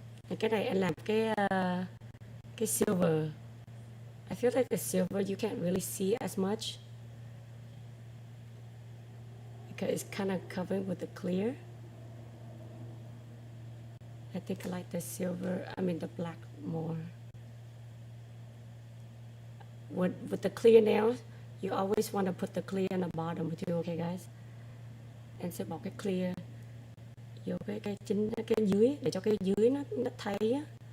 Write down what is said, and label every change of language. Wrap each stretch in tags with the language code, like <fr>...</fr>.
<vi>And cái này anh làm cái silver.</vi> <en>I feel like the silver you can't really see as much because it's kind of covered with the clear. I think I like the silver, I mean the black more. With the clear nails, you always want to put the clear on the bottom too, okay guys?</en> <vi>Em sẽ bỏ cái clear vô cái chính cái dưới để cho cái dưới nó thấy á.</vi>